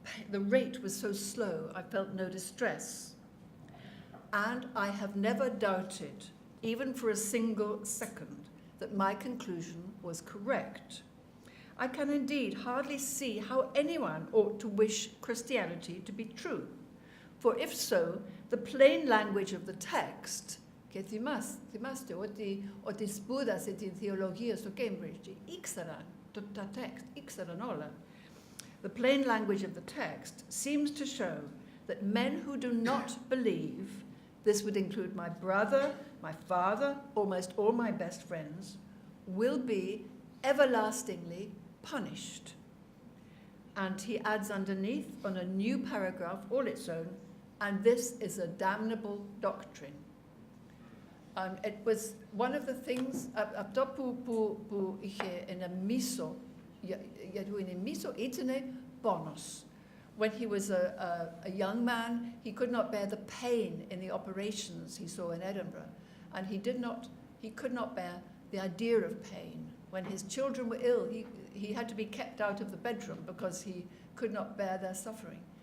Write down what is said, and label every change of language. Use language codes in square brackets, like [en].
[en] The rate was so slow, I felt no distress. And I have never doubted, even for a single second, that my conclusion was correct. I can indeed hardly see how anyone ought to wish Christianity to be true. For if so, the plain language of the text, [el] και θυμάστε ότι σπούδασε την θεολογία στο Cambridge, ήξεραν τα text, ήξεραν όλα. [en] The plain language of the text seems to show that men who do not believe, this would include my brother, my father, almost all my best friends, will be everlastingly punished. And he adds underneath on a new paragraph, all its own, and this is a damnable doctrine. It was one of the things, [el] αυτό που είχε ένα μίσο, γιατί είναι μίσο, ήταν πόνος. [en] When he was a young man, he could not bear the pain in the operations he saw in Edinburgh, and he could not bear the idea of pain. When his children were ill, he had to be kept out of the bedroom because he could not bear their suffering.